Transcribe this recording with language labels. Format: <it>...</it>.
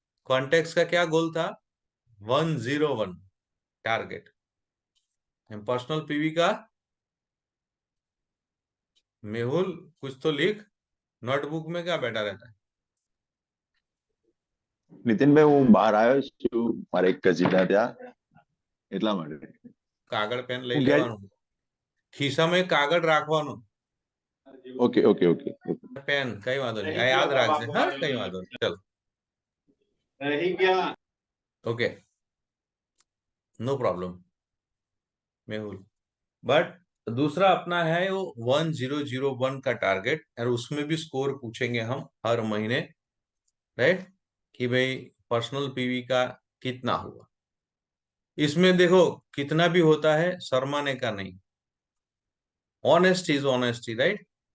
<hi>Contact का क्या गोल था, 101 टारगेट। पर्सनल पीवी का, मेहुल कुछ तो लिख, नोटबुक में क्या बैठा रहता है।</hi> <gu>નીતિનભાઈ હું બહાર આવ્યો છું, મારે એક કજીલા ત્યાં, એટલા માટે. કાગળ પેન લઈ ગયા લેવાનું, ખિસ્સામાં એક કાગળ રાખવાનું,</gu> <en>okay okay okay</en> <gu>પેન, કઈ વાંધો નહીં, આ યાદ રાખજે, હા કઈ વાંધો નહીં, ચલો</gu> <en>okay, no problem</en> <gu>Mehul.</gu> <hi>But दूसरा अपना है वो 1001 का टारगेट, और उसमें भी स्कोर पूछेंगे हम हर महीने, राइट, कि भाई पर्सनल पीवी का कितना हुआ। इसमें देखो कितना भी होता है, शर्माने का नहीं,</hi> <en>honest is honesty,</en> <hi>राइट।</hi>